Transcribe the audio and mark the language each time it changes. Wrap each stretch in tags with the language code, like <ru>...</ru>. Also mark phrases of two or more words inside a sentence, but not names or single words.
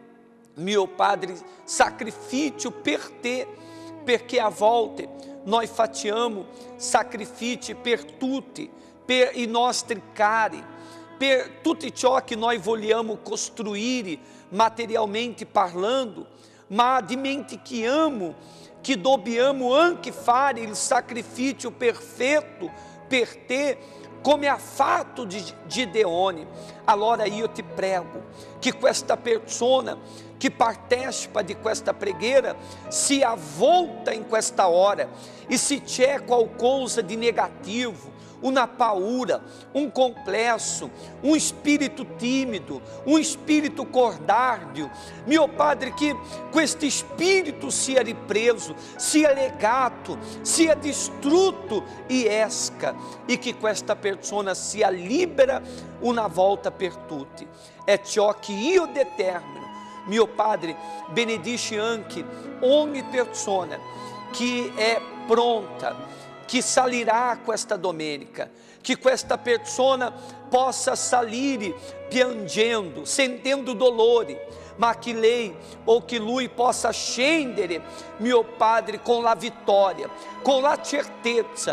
<it>mio Padre, sacrificio per te, perché a volte noi facciamo sacrifici per tutti, per i nostri cari, per tutto ciò che noi vogliamo costruire materialmente parlando, ma dimentichiamo che dobbiamo anche fare il sacrificio perfetto per te, come ha fatto Gideone. Allora io ti prego che questa persona che partecipa di questa preghiera si avvolta in questa hora, e se c'è qualcosa di negativo, uma paura, um complexo,</it> <pt>um espírito tímido, um espírito cordário, meu Padre, que este espírito</pt> <it>sia ripreso, sia legato, sia distrutto e esca, e que questa persona sia libera una volta per tutti. É ciò che io determino, mio Padre, benedici anche ogni persona</it> <pt>que é</pt> <it>pronta, que salirá questa domenica, que questa persona possa salire piangendo, sentendo dolore, ma che lei ou che lui possa scendere, mio Padre, com la vittoria, com la certezza.</it>